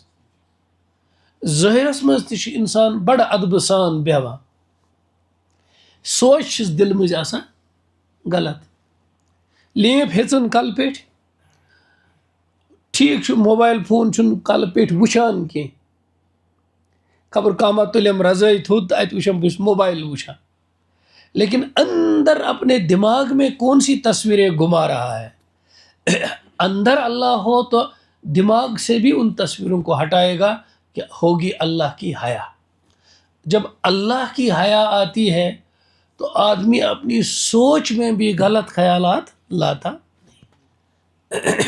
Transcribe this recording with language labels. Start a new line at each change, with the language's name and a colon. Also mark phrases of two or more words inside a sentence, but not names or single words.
Kashmiri: ظٲہرس منٛز تہِ چھُ انسان بڑٕ ادبہٕ سان بیہوان سونچ چھُس دل منٛز آسان غلط. لیپ ہیژٕن کلہٕ پیٚٹھۍ ٹھیٖک چھُ موبایل فون چھُنہٕ کلہٕ پیٚٹھۍ وٕچھان کینٛہہ خبر کانٛہہ ما تُلٮ۪م رضٲے تھوٚد تہٕ اتہِ وٕچھم بہٕ چھُس موبایل وٕچھان.
Urdu: لیکن اندر اپنے دماغ میں کون سی تصویریں گھما رہا ہے اندر اللہ ہو تو دماغ سے بھی ان تصویروں کو ہٹائے گا کہ ہوگی اللہ کی حیا. جب اللہ کی حیا آتی ہے تو آدمی اپنی سوچ میں بھی غلط خیالات لاتا نہیں.